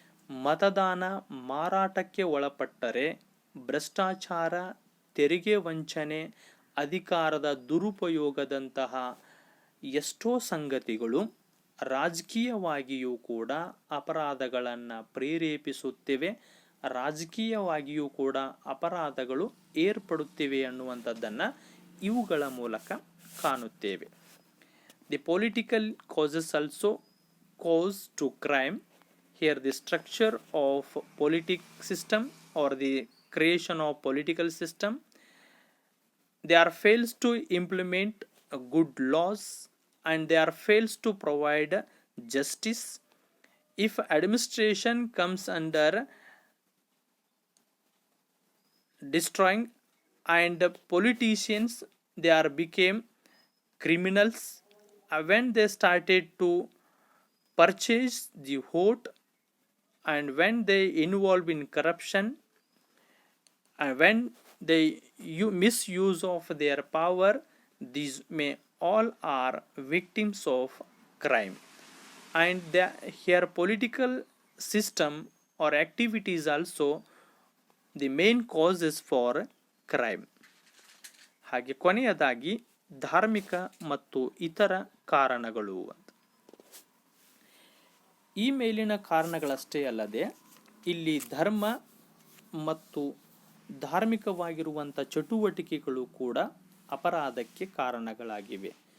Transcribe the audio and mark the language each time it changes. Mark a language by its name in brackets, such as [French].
[Kannada] ಮತದಾನ ಮಾರಾಟಕ್ಕೆ ಒಳಪಟ್ಟರೆ, ಭ್ರಷ್ಟಾಚಾರ, ತೆರಿಗೆ ವಂಚನೆ, ಅಧಿಕಾರದ ದುರುಪಯೋಗದಂತಹ ಎಷ್ಟೋ ಸಂಗತಿಗಳು ರಾಜಕೀಯವಾಗಿಯೂ ಕೂಡ ಅಪರಾಧಗಳನ್ನು ಪ್ರೇರೇಪಿಸುತ್ತಿವೆ, ರಾಜಕೀಯವಾಗಿಯೂ ಕೂಡ ಅಪರಾಧಗಳು ಏರ್ಪಡುತ್ತಿವೆ ಅನ್ನುವಂಥದ್ದನ್ನು ಇವುಗಳ ಮೂಲಕ ಕಾಣುತ್ತೇವೆ. [English] The political causes also cause to crime. Here the structure of politic system or the creation of political system, they are fails to implement good laws, and they are fails to provide justice. If administration comes under destroying, and politicians, they are became criminals when they started to purchase the vote, and when they involve in corruption, and when they misuse of their power, these may all are victims of crime. And here political system or activities also the main causes for crime. [Kannada] ಹಾಗೆ ಕೊನೆಯದಾಗಿ ಧಾರ್ಮಿಕ ಮತ್ತು ಇತರ ಕಾರಣಗಳು ಅಂತ. ಈ ಮೇಲಿನ ಕಾರಣಗಳಷ್ಟೇ ಅಲ್ಲದೆ ಇಲ್ಲಿ ಧರ್ಮ ಮತ್ತು ಧಾರ್ಮಿಕವಾಗಿರುವಂಥ ಚಟುವಟಿಕೆಗಳು ಕೂಡ ಅಪರಾಧಕ್ಕೆ ಕಾರಣಗಳಾಗಿವೆ.